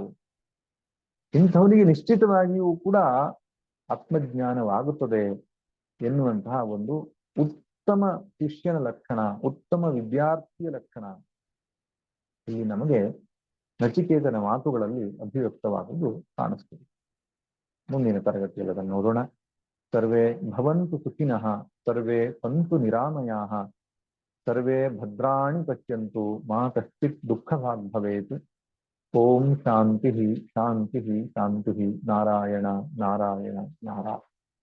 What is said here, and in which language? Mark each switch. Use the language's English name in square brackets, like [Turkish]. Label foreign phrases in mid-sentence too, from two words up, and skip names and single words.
[Kannada] ಇಂಥವನಿಗೆ ನಿಶ್ಚಿತವಾಗಿಯೂ ಕೂಡ ಆತ್ಮಜ್ಞಾನವಾಗುತ್ತದೆ ಎನ್ನುವಂತಹ ಒಂದು ಉತ್ತಮ ಶಿಷ್ಯನ ಲಕ್ಷಣ, ಉತ್ತಮ ವಿದ್ಯಾರ್ಥಿಯ ಲಕ್ಷಣ ಇಲ್ಲಿ ನಮಗೆ ನಚಿಕೇತನ ಮಾತುಗಳಲ್ಲಿ ಅಭಿವ್ಯಕ್ತವಾಗುವುದು ಕಾಣಿಸ್ತದೆ. ಮುಂದಿನ ತರಗತಿಯಲ್ಲಿ ಅದನ್ನು ನೋಡೋಣ. [Sanskrit] ಸರ್ವೇ ಭವಂತು ಸುಖಿನಃ, ಸರ್ವೇ ಸಂತು ನಿರಾಮಯಾಃ, ಸರ್ವೇ ಭದ್ರಾಣಿ ಪಶ್ಯಂತು, ಮಾ ಕಶ್ಚಿತ್ ದುಃಖಭಾಗ್ ಭವೇತ್. ಓಂ ಶಾಂತಿ ಶಾಂತಿ ಶಾಂತಿ. ನಾರಾಯಣ ನಾರಾಯಣ ನಾರಾಯಣ.